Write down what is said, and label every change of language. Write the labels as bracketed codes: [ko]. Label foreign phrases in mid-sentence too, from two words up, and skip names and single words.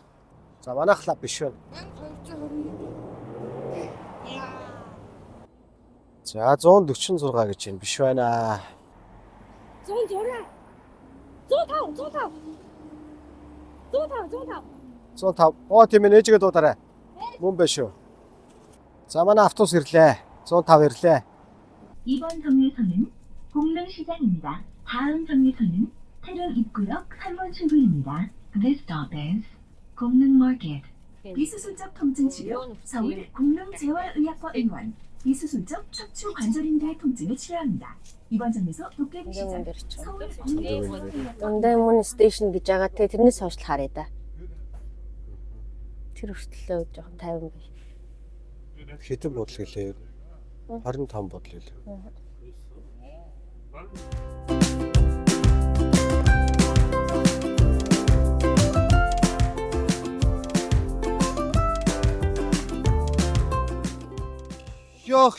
[mn] За манайх лав биш байна. За 146 гэж байна биш байна. 106. 105. 105. Оо тийм ээ ээжигээ дуудаарай. Мөн байна шүү. За манай автобус ирлээ. 105 ирлээ. [ko] 이번 정류소는 공릉시장입니다. 다음 정류소는 태릉 입구역 3번 출구입니다. [en] This stop is 공릉마켓. [ko] 비수술적 통증 치료 서울 공릉재활의학과의원 비수술적 척추 관절인대 통증을 치료합니다. 이번 정류소 도깨비 시장 서울 공릉재활의학과 [mn] Ундаамын стейшн гэж байгаа те тэрнээс хойш харъя да. Тэр хүртэл жоохон 50 биш. Хэдэн бодол гэлээ? 25 бодол гэлээ. Ёх.